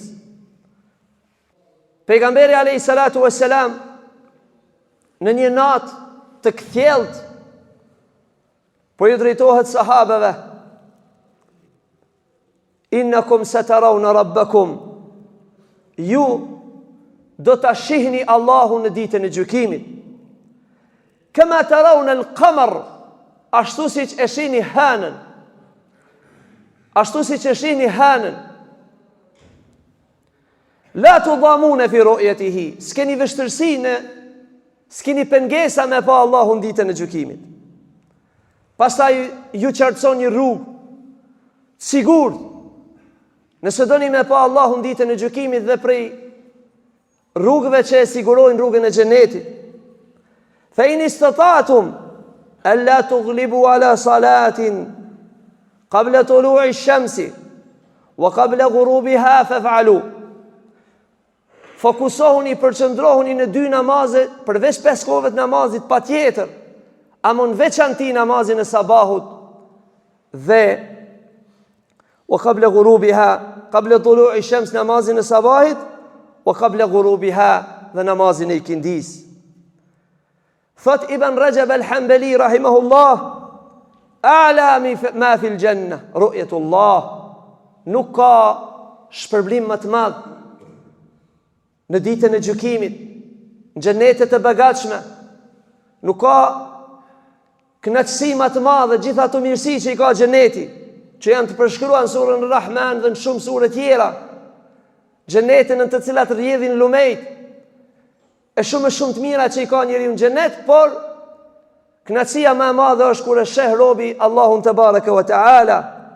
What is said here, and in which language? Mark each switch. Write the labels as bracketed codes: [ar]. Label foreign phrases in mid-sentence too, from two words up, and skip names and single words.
[sq] Pejgamberi [ar] عليه الصلاة والسلام [sq] në një natë të kthjellët, po ju drejtohet sahabeve: [ar] "إنكم سترون ربكم", [sq] ju do ta shihni Allahun në ditën e gjykimit. [ar] "كما ترون القمر", [sq] ashtu siç e shihni hënën. Ashtu siç e shihni hënën. [ar] "لا تضامون في رؤيته", [sq] s'keni vështirësi s'keni pengesa me pa Allahun ditën e gjykimit. Pastaj ju qartësoni një rrugë sigurt. Nëse doni me pa Allahun ditën e gjykimit, dhe prej rrugëve që e sigurojnë rrugën e xhenetit: [ar] "فإن استطعتم ألا تغلبوا على صلاة قبل طلوع الشمس وقبل غروبها فافعلوا." [sq] Fokusohuni, përqendrohuni në 2 namaze, përveç 5 kohëve të namazit patjetër, ama në veçanti namazin e sabahut dhe [ar] وقبل غروبها قبل طلوع الشمس, [sq] namazin e sabahit, [ar] وقبل غروبها, [sq] dhe namazin e ikindis. Thot Ibn Rajab al-Hanbali rahimahullah: [ar] "أعلى ما في الجنة رؤية الله", [sq] nuk ka shpërblim më të madh në ditën e gjykimit, në xhenetet e begatshme, nuk ka kënaqësi më të madhe, gjithë ato mirësi që i ka xheneti, që janë të përshkruar në surën Rahman dhe në shumë sure tjera, xhenetin në të cilat rrjedhin lumejt, e shumë të mira që i ka njeriu në xhenet, por kënaqësia më e madhe është kur e sheh robi Allahun [ar] تبارك وتعالى.